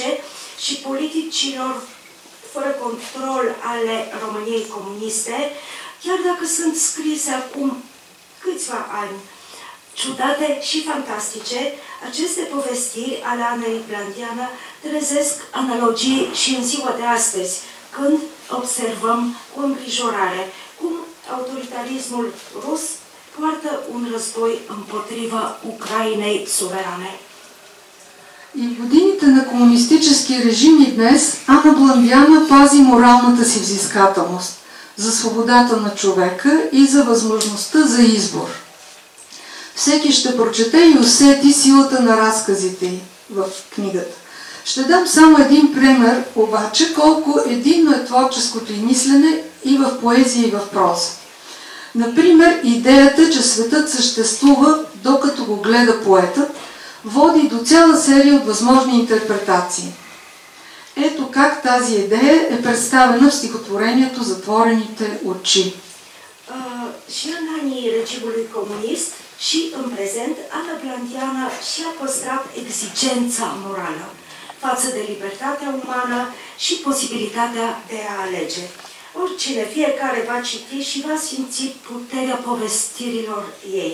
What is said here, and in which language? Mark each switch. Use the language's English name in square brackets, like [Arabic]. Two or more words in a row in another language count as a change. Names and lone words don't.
[Romanian] și politicilor fără control ale României comuniste, chiar dacă sunt scrise acum câțiva ani ciudate și fantastice, aceste povestiri ale Anei Blandiana trezesc analogii și în ziua de astăzi, când observăm cu îngrijorare cum autoritarismul rus poartă un război împotriva Ucrainei suverane. [Bulgarian] И в годините на комунистически режими днес Ана Блондяна пази моралната си взискателност за свободата на човека и за възможността за избор. Всеки ще прочете и усети силата на разказите й в книгата. Ще дам само един пример, обаче, колко единно е творческото й мислене и в поезия, и в проза. Например, идеята, че светът съществува, докато го гледа поетът, води до цяла серия от възможни интерпретации. Ето как тази идея е представена в стихотворението "Затворените очи". [Romanian] Și în anii regimului comunist și în prezent, Ana Blandiana și-a păstrat exigența morală față de libertatea umană și posibilitatea de a alege. Oricine, fiecare va citi și va simți puterea povestirilor ei.